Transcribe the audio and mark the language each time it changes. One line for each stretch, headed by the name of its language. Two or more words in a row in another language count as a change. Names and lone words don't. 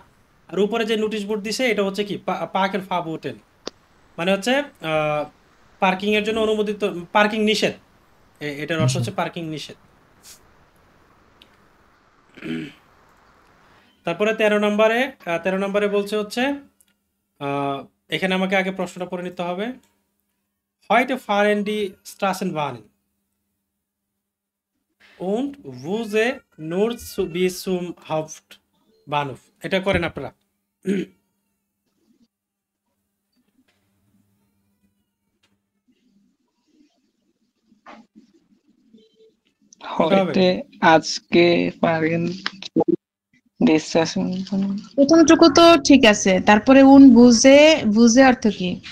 Bangla: আর উপরে যে নোটিশ বোর্ড দিছে এটা হচ্ছে কি
German: Parken verboten
Bangla: মানে হচ্ছে পার্কিং এর জন্য অনুমোদিত, পার্কিং নিষেধ। এটার অর্থ হচ্ছে পার্কিং নিষেধ। তারপরে 13 নম্বরে বলছে হচ্ছে এখানে আমাকে আগে প্রশ্নটা পড়ে নিতে হবে।
German: Heute fahren die Straßenbahnen und wo sie nur bis zum Hauptbahnhof।
Bangla: এটা করেন আপনারা। হয়তো আজকে পারেন ডিসকাশন। প্রথমটুকু তো ঠিক আছে, তারপরে বুঝে অর্থ কি?